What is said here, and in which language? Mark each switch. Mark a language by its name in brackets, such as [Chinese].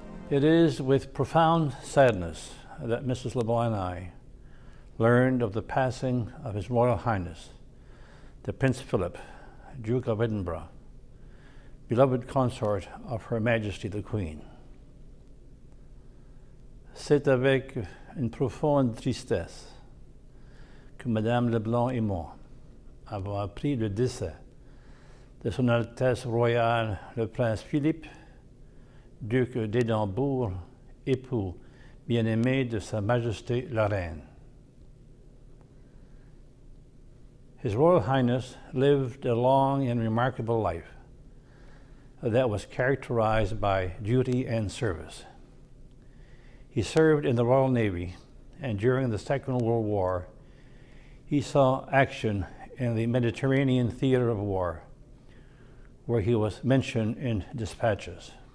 [English] It is with profound sadness that Mrs. LeBlanc and I learned of the passing of His Royal Highness, the Prince Philip, Duke of Edinburgh, beloved consort of Her Majesty the Queen. [French] C'est avec une profonde tristesse que Madame LeBlanc et moi avons appris le décès de Son Altesse Royale le Prince Philippe, Duc d'Édimbourg, époux bien-aimé de Sa Majesté la Reine. [English] His Royal Highness lived a long and remarkable life that was characterized by duty and service. He served in the Royal Navy, and during the Second World War, he saw action in the Mediterranean theater of war, where he was mentioned in dispatches.